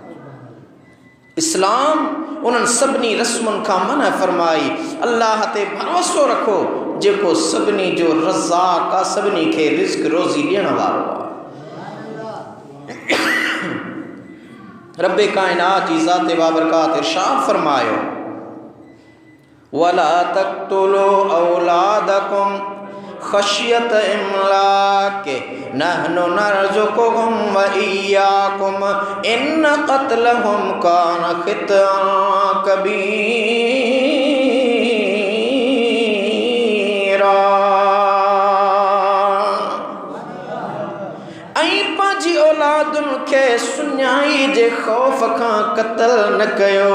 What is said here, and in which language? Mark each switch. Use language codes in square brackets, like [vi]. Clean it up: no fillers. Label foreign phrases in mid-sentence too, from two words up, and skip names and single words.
[sd] इस्लाम उन्हनि सभिनी रस्मुनि खां मना फरमाई। अल्लाह ते भरोसो रखो जेको सभिनी जो रज़ाक़ आहे, सभिनी खे रिज़्क़ रोज़ी ॾियण वारो आहे। रब्बे कायनात जी ज़ाते बाबरकात इरशाद फरमायो [ar] ولا تقتلوا أولادكم خشية إملاق نحن نرزقهم وإياكم إن قتلهم كان خطئا كبيرا. [sd] औलादुनि खे सुञाई जे ख़ौफ़ खां क़त्ल न कयो।